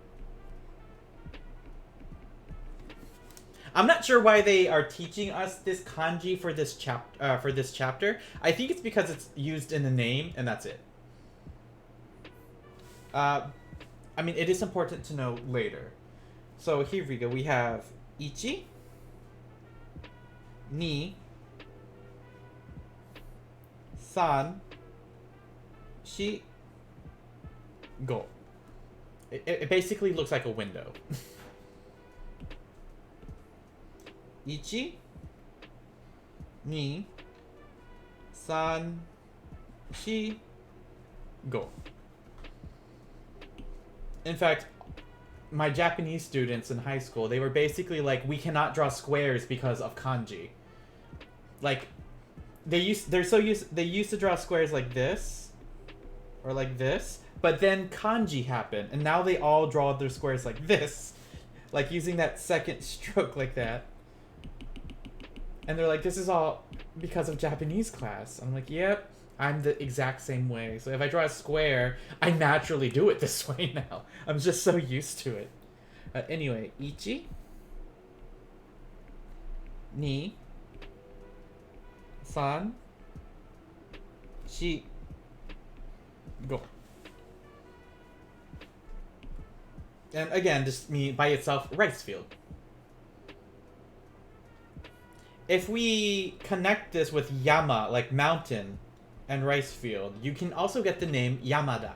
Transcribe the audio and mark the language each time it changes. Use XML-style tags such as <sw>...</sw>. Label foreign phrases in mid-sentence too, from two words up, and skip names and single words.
<en>I'm not sure why they are teaching us this kanji for this chapter. I think it's because it's used in the name, and that's it. I mean, it is important to know later. So here we go. We have ichi,</en> <ja>ni, san, shi, go.</ja> <en>It basically looks like a window.</en> <ja>Ichi, ni, san, shi, go.</ja> <en>In fact, my Japanese students in high school, they were basically like, we cannot draw squares because of kanji. Like, they used to draw squares like this or like this, but then kanji happened and now they all draw their squares like this, like using that second stroke like that. And they're like, this is all because of Japanese class. I'm like, yep, I'm the exact same way. So if I draw a square, I naturally do it this way now. I'm just so used to it. Anyway, ichi,</en> <ja>ni, san, shi, go.</ja> <en>And again, just me by itself, rice field. If we connect this with yama, like mountain, and rice field, you can also get the name Yamada.</en>